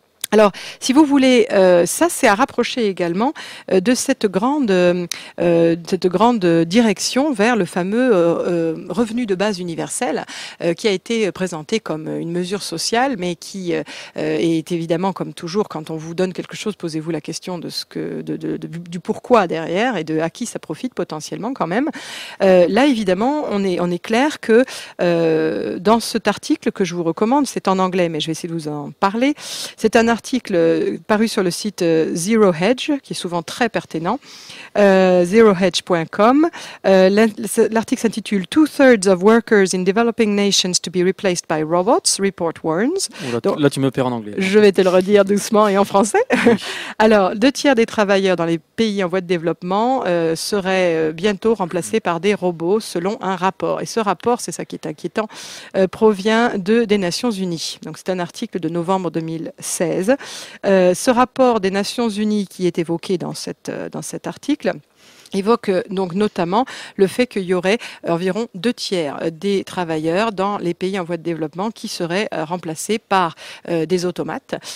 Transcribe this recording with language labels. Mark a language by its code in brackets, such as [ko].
[fr] Alors, si vous voulez, ça c'est à rapprocher également de cette grande direction vers le fameux revenu de base universel qui a été présenté comme une mesure sociale, mais qui est évidemment, comme toujours, quand on vous donne quelque chose, posez-vous la question de du pourquoi derrière et de à qui ça profite potentiellement quand même. Là, évidemment, on est clair que dans cet article que je vous recommande, c'est en anglais, mais je vais essayer de vous en parler. C'est un article paru sur le site Zero Hedge, qui est souvent très pertinent, zerohedge.com. L'article s'intitule [en] Two-thirds of workers in developing nations to be replaced by robots, report warns. [fr] Là, tu me perds en anglais. Je vais te le redire doucement et en français. Oui. Alors, 2/3 des travailleurs dans les pays en voie de développement seraient bientôt remplacés par des robots, selon un rapport. Et ce rapport, c'est ça qui est inquiétant, provient des Nations Unies. Donc, c'est un article de novembre 2016. Ce rapport des Nations Unies qui est évoqué dans cet article évoque donc notamment le fait qu'il y aurait environ 2/3 des travailleurs dans les pays en voie de développement qui seraient remplacés par des automates,